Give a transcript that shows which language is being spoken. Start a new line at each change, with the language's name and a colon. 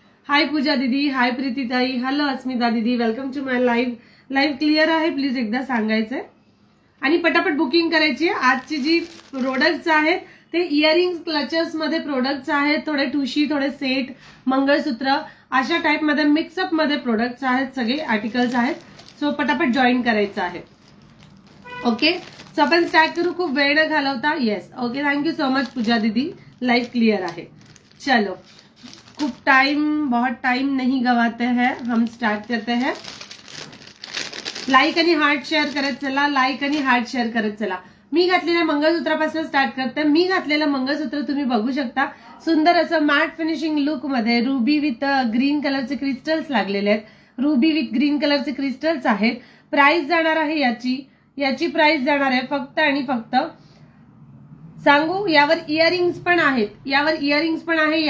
Marathi: हाय पूजा दीदी, हाय प्रीतीताई, हॅलो अस्मिता दीदी,
English: welcome to my live
Marathi: clear आहे प्लीज एकदा सांगायचंय आणि पटापट बुकिंग करायची। आजची जी प्रोडक्ट्स आहेत ते इयरिंग्स क्लचर्स मध्ये प्रोडक्ट्स आहेत, थोडे ठुशी, थोडे सेट, मंगळसूत्र अशा टाइप मध्ये मिक्सअप मध्ये प्रोडक्ट्स आहेत, सगळे आर्टिकल्स आहेत। सो पटापट जॉईन करायचं आहे। ओके, सो अपन स्टार्ट करूँ, खूप वेळ न घालवता।
English: yes, okay, thank you so much Pooja दीदी,
Hindi: लाइव क्लियर है। चलो, बहुत टाइम नहीं गवाते हैं, हम स्टार्ट करते हैं।
Marathi: लाईक आणि हार्ट शेअर करत चला, लाईक आणि हार्ट शेअर करत चला। मी घातलेल्या मंगळसूत्रापासून स्टार्ट करते। मी घातलेलं मंगळसूत्र तुम्ही बघू शकता, सुंदर असं मॅट फिनिशिंग लुक मध्ये रुबी विथ ग्रीन कलरचे क्रिस्टल्स लागलेले आहेत। रुबी विथ ग्रीन कलरचे क्रिस्टल्स आहेत। प्राइस जाणार आहे याची प्राइस जाणार आहे फक्त आणि फक्त सांगू, यावर इयरिंग्स पण आहे।